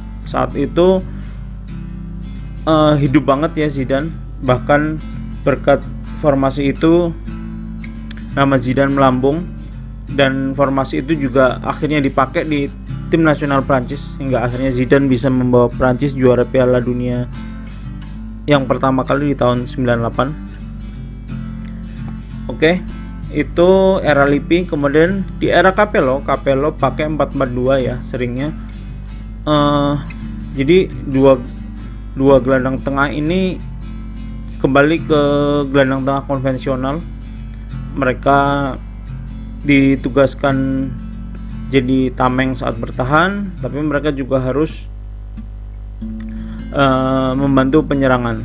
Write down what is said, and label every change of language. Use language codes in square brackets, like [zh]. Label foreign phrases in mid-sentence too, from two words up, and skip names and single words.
[id] Saat itu hidup banget ya Zidane, bahkan berkat formasi itu nama Zidane melambung, dan formasi itu juga akhirnya dipakai di tim nasional Prancis hingga akhirnya Zidane bisa membawa Prancis juara Piala Dunia yang pertama kali di tahun 98. Oke, itu era Lippi. Kemudian di era Capello pakai 4-4-2 ya seringnya. Jadi dua gelandang tengah ini kembali ke gelandang tengah konvensional. Mereka ditugaskan jadi tameng saat bertahan, tapi mereka juga harus membantu penyerangan.